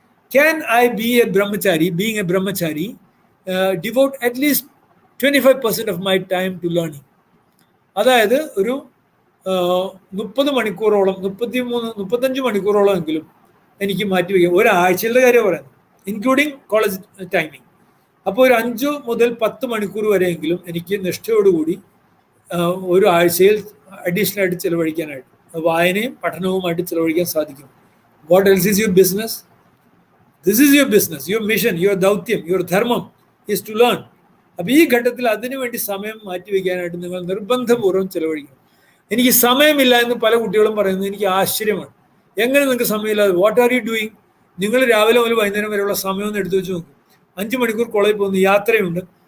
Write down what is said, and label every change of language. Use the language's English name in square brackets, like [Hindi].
[English] Can I be a brahmachari, being a brahmachari, devote at least 25% of my time to learning? [Malayalam] അതായത് ഒരു 30 മണിക്കൂറോളം, 35 മണിക്കൂറോളം എങ്കിലും എനിക്ക് മാറ്റിവെക്കാം. ഒരാഴ്ചയുടെ കാര്യം പറയുന്നത്, [English] Including college timing. [Malayalam] അപ്പോൾ ഒരു 5 മുതൽ 10 മണിക്കൂർ വരെയെങ്കിലും എനിക്ക് നിഷ്ഠയോടുകൂടി ഒരു ആഴ്ചയിൽ അഡീഷണൽ ആയിട്ട് ചിലവഴിക്കാനായിട്ട്, വായനയും പഠനവുമായിട്ട് ചിലവഴിക്കാൻ സാധിക്കും. [English] What else is your business? This is your business, your mission, your ദൗത്യം, your ധർമ്മം is to learn. [Malayalam] അപ്പോൾ ഈ ഘട്ടത്തിൽ അതിനു വേണ്ടി സമയം മാറ്റിവെക്കാനായിട്ട് നിങ്ങൾ നിർബന്ധപൂർവ്വം ചെലവഴിക്കണം. എനിക്ക് സമയമില്ല എന്ന് പല കുട്ടികളും പറയുന്നത് എനിക്ക് ആശ്ചര്യമാണ്. എങ്ങനെ നിങ്ങൾക്ക് സമയമില്ലാതെ? [English] What are you doing? [Malayalam] നിങ്ങൾ രാവിലെ മുതൽ വൈകുന്നേരം വരെയുള്ള സമയം ഒന്ന് എടുത്തു വെച്ച് നോക്കും. 5 മണിക്കൂർ കോളേജിൽ പോകുന്നു, യാത്രയുണ്ട്.